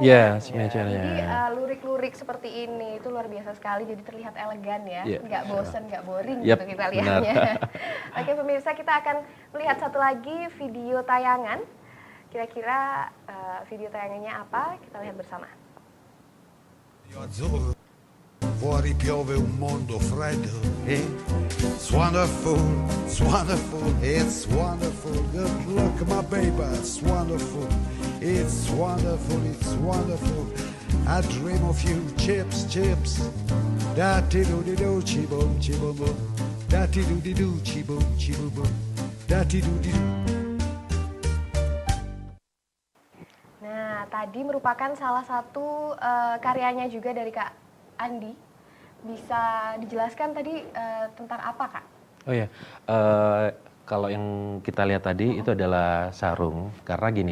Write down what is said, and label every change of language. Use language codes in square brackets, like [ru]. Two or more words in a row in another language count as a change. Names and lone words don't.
[en] Yeah, signature-nya. [id] Jadi lurik-lurik seperti ini itu luar biasa sekali, jadi terlihat elegan ya, [en] Yeah, [id] nggak bosen, nggak boring [en] Yep, [id] gitu kita benar. lihatnya. Oke pemirsa, kita akan melihat satu lagi video tayangan. Kira-kira video tayangannya apa? Kita lihat bersama. [it] Azzurro, fuori piove un mondo freddo, [en] it's wonderful, it's wonderful, it's wonderful. Good luck, my baby, it's wonderful, it's wonderful, it's wonderful. I dream of you, chips, chips. Da ti do di do, chi boom, da ti do di do, chi boom, da ti do di do. [id] Nah, tadi merupakan salah satu karyanya juga dari Kak Andi. Bisa dijelaskan tadi tentang apa, Kak? Oh ya, kalau yang kita lihat tadi itu adalah sarung.